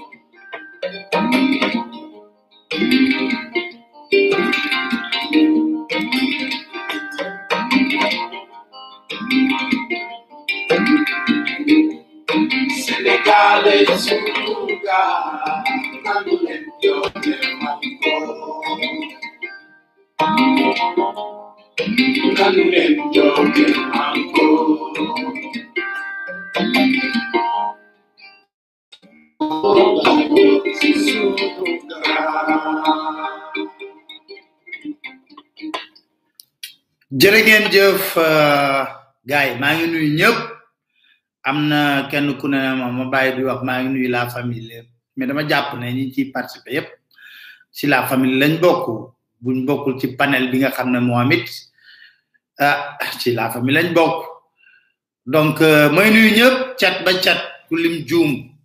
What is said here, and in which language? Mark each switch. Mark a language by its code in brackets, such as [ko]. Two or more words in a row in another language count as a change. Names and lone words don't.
[es] Senegal es un lugar tan bello que marcó. Tan bello que marcó. Es un lugar. [wo] jërë ngeen jëf gaay maa ngi nuyu ñëpp am na kenn ku ne ma bàyyi di wax maa ngi nuyu [fr] la famille mais [wo] dama jàpp ne ñi ciy participer yépp si [fr] la famille [wo] lañ bokk buñ bokkul ci panel bi nga xam ne Mohamed ci [fr] la famille [wo] lañ bokk donc may nuyu ñëpp cat ba cat ku lim juum